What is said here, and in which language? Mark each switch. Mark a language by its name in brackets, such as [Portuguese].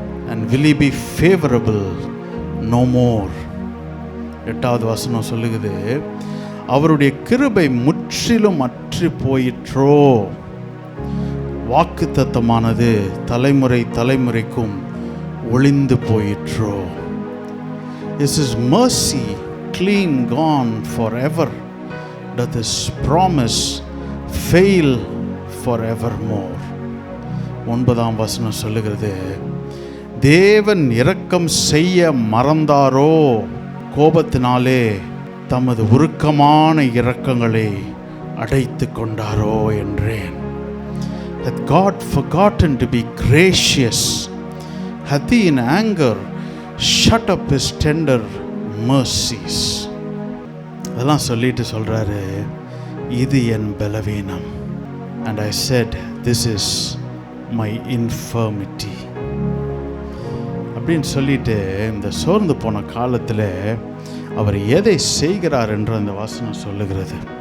[English] And will he be favorable no more? [Tamil] 8வது வசனம் சொல்லுகிறது, அவருடைய கிருபை முற்றிலும் அற்று போயிற்றோ? வாக்குத்தத்தமானது தலைமுறை தலைமுறைக்கும் ஒளிந்து போயிற்றோ? [English] Is his mercy clean gone forever? Doth his promise fail forevermore? [Tamil] 9ஆம் வசனம் சொல்லுகிறது, தேவன் இரக்கம் செய்ய மறந்தாரோ, கோபத்தினாலே தமது உருக்கமான இரக்கங்களை அடைத்து கொண்டாரோ என்றேன். [English] Hath God forgotten to be gracious? Hath he in anger shut up his tender mercies? [Tamil] அதெல்லாம் சொல்லிட்டு சொல்றாரு, இது என் பலவீனம். [English] And I said, this is my infirmity. [Tamil] அப்படின்னு சொல்லிட்டு இந்த சோர்ந்து போன காலத்தில் அவர் எதை செய்கிறார் என்று அந்த வாசனம் சொல்லுகிறது.